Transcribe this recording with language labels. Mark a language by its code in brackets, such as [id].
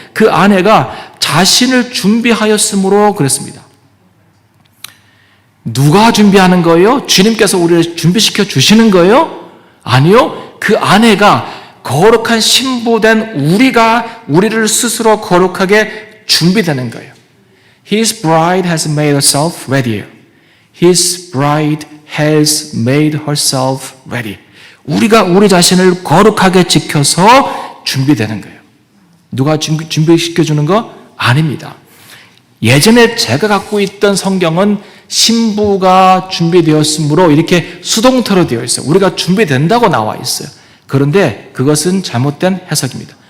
[ko] 그 아내가 자신을 준비하였으므로 그랬습니다. 누가 준비하는 거예요? 주님께서 우리를 준비시켜 주시는 거예요? 아니요. 그 아내가 거룩한 신부된 우리를 스스로 거룩하게 준비되는 거예요. [en] His bride has made herself ready. His bride has made herself ready. [ko] 우리가 우리 자신을 거룩하게 지켜서 준비되는 거예요. 누가 준비시켜주는 거? 아닙니다. 예전에 제가 갖고 있던 성경은 신부가 준비되었으므로 이렇게 수동태로 되어 있어요. 우리가 준비된다고 나와 있어요. 그런데 그것은 잘못된 해석입니다.